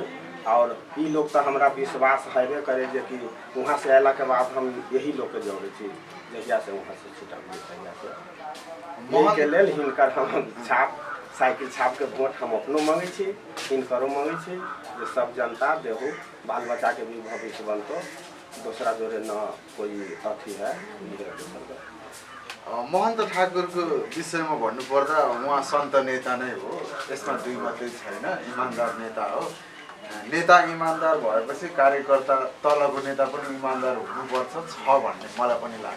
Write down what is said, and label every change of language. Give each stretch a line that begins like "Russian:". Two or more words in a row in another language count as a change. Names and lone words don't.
Maithili: और ये लोग तो हमरा विश्वास हेबे करे जे कि वहाँ से अला के बाद हम यही लोग के जोड़े छी, जहिया से वहाँ से छुटल यही के लेल हिनकर हम छाप साइकिल छाप के वोट हम अपनो मांगे छी, हिनकरो मांगे छी जे सब जनता देहु बाल बच्चा के भी भविष्य बनतो, दूसरा जोरे न कोई अथी है।
Nepali: महन्त ठाकुरको विषयमा भन्नुपर्दा उहाँ सन्त नेता नै हो, यसमा दुई मात्रै छैन। इमान्दार नेता हो। नेता इमान्दार भएपछि कार्यकर्ता तलको नेता पनि इमान्दार हुनुपर्छ भन्ने मलाई पनि लाग्छ।